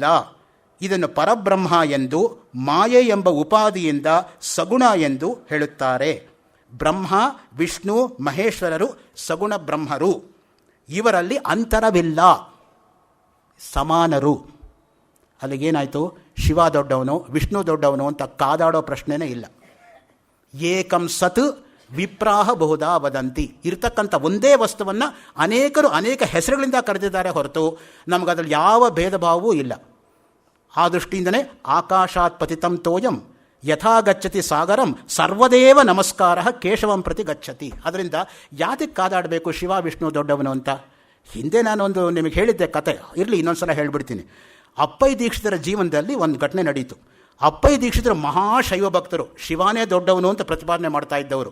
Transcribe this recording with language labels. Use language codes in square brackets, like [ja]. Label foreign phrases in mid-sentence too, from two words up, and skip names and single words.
[kn] ಇದನ್ನು ಪರಬ್ರಹ್ಮ ಎಂದು, ಮಾಯೆ ಎಂಬ ಉಪಾಧಿಯಿಂದ ಸಗುಣ ಎಂದು ಹೇಳುತ್ತಾರೆ. ಬ್ರಹ್ಮ, ವಿಷ್ಣು, ಮಹೇಶ್ವರರು ಸಗುಣ ಬ್ರಹ್ಮರು. ಇವರಲ್ಲಿ ಅಂತರವಿಲ್ಲ, ಸಮಾನರು. ಅಲ್ಲಿಗೇನಾಯಿತು? ಶಿವ ದೊಡ್ಡವನು, ವಿಷ್ಣು ದೊಡ್ಡವನು ಅಂತ ಕಾದಾಡೋ ಪ್ರಶ್ನೆನೇ ಇಲ್ಲ. [sa] ಏಕಂ ಸತ್ ವಿಪ್ರಾಹ ಬಹುಧಾ ವದಂತಿ. [kn] ಇರ್ತಕ್ಕಂಥ ಒಂದೇ ವಸ್ತುವನ್ನು ಅನೇಕರು ಅನೇಕ ಹೆಸರುಗಳಿಂದ ಕರೆದಿದ್ದಾರೆ ಹೊರತು ನಮಗದ್ರಲ್ಲಿ ಯಾವ ಭೇದ ಭಾವವೂ ಇಲ್ಲ. ಆ ದೃಷ್ಟಿಯಿಂದಲೇ [sa] ಆಕಾಶಾತ್ ಪತಿತಂ ತೋಯಂ ಯಥಾ ಗಚ್ಚತಿ ಸಾಗರಂ ಸರ್ವದೇವ ನಮಸ್ಕಾರ ಕೇಶವಂ ಪ್ರತಿ ಗಚ್ಚತಿ. [kn] ಅದರಿಂದ ಯಾತಕ್ಕೆ ಕಾದಾಡಬೇಕು ಶಿವ ವಿಷ್ಣು ದೊಡ್ಡವನು ಅಂತ? ಹಿಂದೆ ನಾನೊಂದು ನಿಮಗೆ ಹೇಳಿದ್ದೆ ಕತೆ, ಇರಲಿ ಇನ್ನೊಂದು ಸಲ ಹೇಳ್ಬಿಡ್ತೀನಿ. ಅಪ್ಪಯ್ಯ ದೀಕ್ಷಿತರ ಜೀವನದಲ್ಲಿ ಒಂದು ಘಟನೆ ನಡೀತು. ಅಪ್ಪಯ್ಯ ದೀಕ್ಷಿತರು ಮಹಾಶೈವ ಭಕ್ತರು, ಶಿವಾನೇ ದೊಡ್ಡವನು ಅಂತ ಪ್ರತಿಪಾದನೆ ಮಾಡ್ತಾ ಇದ್ದವರು.